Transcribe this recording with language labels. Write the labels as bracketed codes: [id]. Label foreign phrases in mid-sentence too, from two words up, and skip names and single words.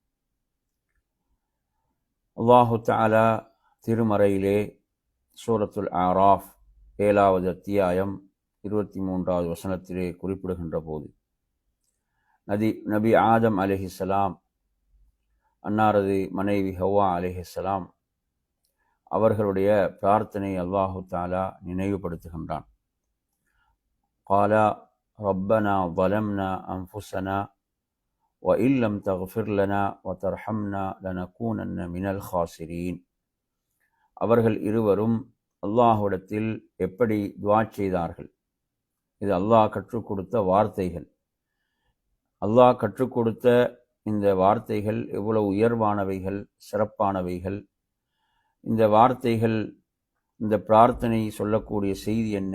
[ta] அல்லாஹு தஆலா திருமறையிலே சூரத்துல் ஆராஃப் 7வது அத்தியாயம் 23வது வசனத்திலே குறிப்பிடுகின்ற போது, நபி ஆதம் அலைஹிஸ்ஸலாம், அன்னாரது மனைவி ஹவ்வா அலைஹிஸ்ஸலாம் அவர்களுடைய பிரார்த்தனை அல்லாஹு தஆலா நினைவுபடுத்துகின்றான். [ar] قالا ربنا ظلمنا أنفسنا وإن لم تغفر لنا وترحمنا لنكونن من الخاسرين. [ta] அவர்கள் இருவரும் அல்லாஹ்விடத்தில் எப்படி துஆ செய்தார்கள். இது அல்லாஹ் கற்றுக் கொடுத்த வார்த்தைகள். அல்லாஹ் கற்றுக் கொடுத்த இந்த வார்த்தைகள் எவ்வளவு உயர்வானவைகள், சிறப்பானவைகள். இந்த வார்த்தைகள், இந்த பிரார்த்தனை சொல்லக்கூடிய செய்தி என்ன?